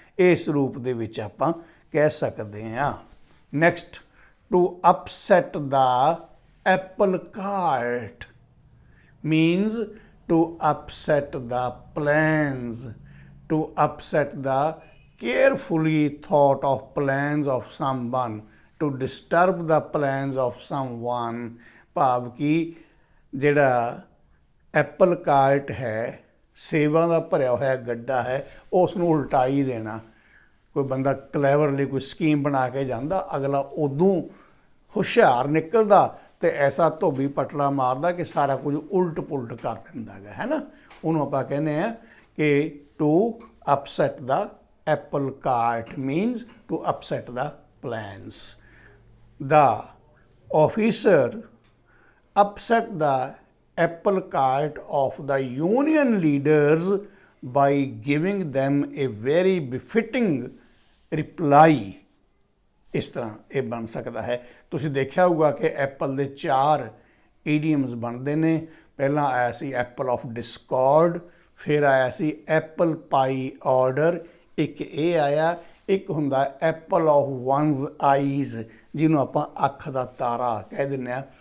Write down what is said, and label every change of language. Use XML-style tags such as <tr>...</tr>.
<pa>ਇਸ ਰੂਪ ਦੇ ਵਿੱਚ ਆਪਾਂ ਕਹਿ ਸਕਦੇ ਹਾਂ।</pa> <en>Next, to upset the apple cart means to upset the plans, to upset the carefully thought of plans of someone, to disturb the plans of someone।</en> <pa>ਭਾਵ ਕਿ ਜਿਹੜਾ ਐਪਲ ਕਾਰਟ ਹੈ, ਸੇਬਾਂ ਦਾ ਭਰਿਆ ਹੋਇਆ ਗੱਡਾ ਹੈ, ਉਸ ਨੂੰ ਉਲਟਾ ਹੀ ਦੇਣਾ। ਕੋਈ ਬੰਦਾ ਕਲੈਵਰਲੀ ਕੋਈ ਸਕੀਮ ਬਣਾ ਕੇ ਜਾਂਦਾ, ਅਗਲਾ ਉਦੋਂ ਹੁਸ਼ਿਆਰ ਨਿਕਲਦਾ ਤੇ ਐਸਾ ਧੋਬੀ ਪਟਲਾ ਮਾਰਦਾ ਕਿ ਸਾਰਾ ਕੁਝ ਉਲਟ ਪੁਲਟ ਕਰ ਦਿੰਦਾ ਗਾ, ਹੈ ਨਾ। ਉਹਨੂੰ ਆਪਾਂ ਕਹਿੰਦੇ ਆ ਕਿ</pa> <en>To upset the apple cart means to upset the plans. The officer upset the apple cart of the union leaders by giving them a very befitting reply।</en> <pa>ਇਸ ਤਰ੍ਹਾਂ ਇਹ ਬਣ ਸਕਦਾ ਹੈ। ਤੁਸੀਂ ਦੇਖਿਆ ਹੋਊਗਾ ਕਿ ਐਪਲ ਦੇ 4 ਈਡੀਅਮਸ ਬਣਦੇ ਨੇ। ਪਹਿਲਾਂ ਆਇਆ ਸੀ ਐਪਲ ਆਫ ਡਿਸਕੋਰਡ, ਫਿਰ ਆਇਆ ਸੀ ਐਪਲ ਪਾਈ ਆਰਡਰ, ਇੱਕ ਇਹ ਆਇਆ, ਇੱਕ ਹੁੰਦਾ ਐਪਲ ਆਫ ਵਨਸ ਆਈਜ਼, ਜਿਹਨੂੰ ਆਪਾਂ ਅੱਖ ਦਾ ਤਾਰਾ ਕਹਿ ਦਿੰਦੇ ਹਾਂ।</pa>